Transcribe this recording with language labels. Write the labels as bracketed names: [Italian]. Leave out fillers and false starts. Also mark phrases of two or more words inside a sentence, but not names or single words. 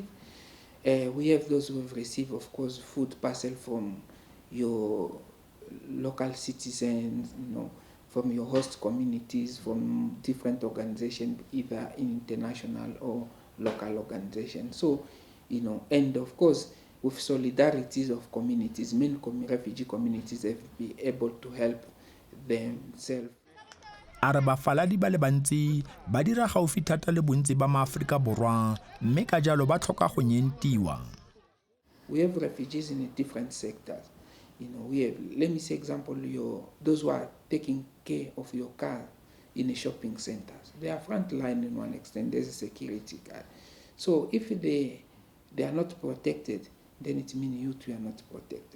[English] We have those who have received, of course, food parcel from your local citizens, you know, from your host communities, from different organizations, either international or local organizations. So, you know, and of course, with solidarities of communities, many refugee communities have been able to help themselves. [Tswana] Are bafaladi ba le bantsi ba dira gaufi thata le bontsi ba maAforika Borwa mme ka jalo ba tlhoka go nyentiwa. [English] We have refugees in different sectors. You know, we have, let me say example, those who are taking care of your car in the shopping centers. They are front line in one extent, there's a security guard. So if they are not protected, then it means you too are not protected.